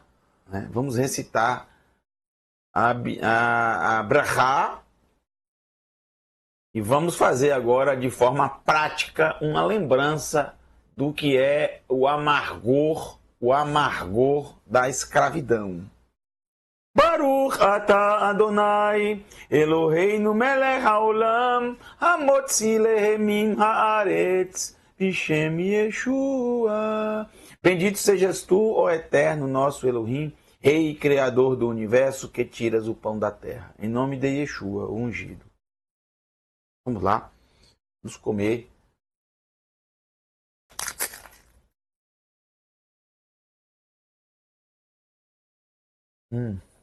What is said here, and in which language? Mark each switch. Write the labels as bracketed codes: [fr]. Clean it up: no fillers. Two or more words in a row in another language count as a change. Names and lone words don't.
[pt] Né? Vamos recitar a brachá. E vamos fazer agora de forma prática uma lembrança do que é o amargor da escravidão. [he] ברוך אתה אדוני, אלוהינו מלך העולם, המוציא לחם מן הארץ, ובשם ישוע. [pt] Bendito sejas tu, ó Eterno, nosso Elohim, Rei e Criador do universo, que tiras o pão da terra. Em nome de Yeshua, o ungido. Vamos lá, vamos comer. Hum.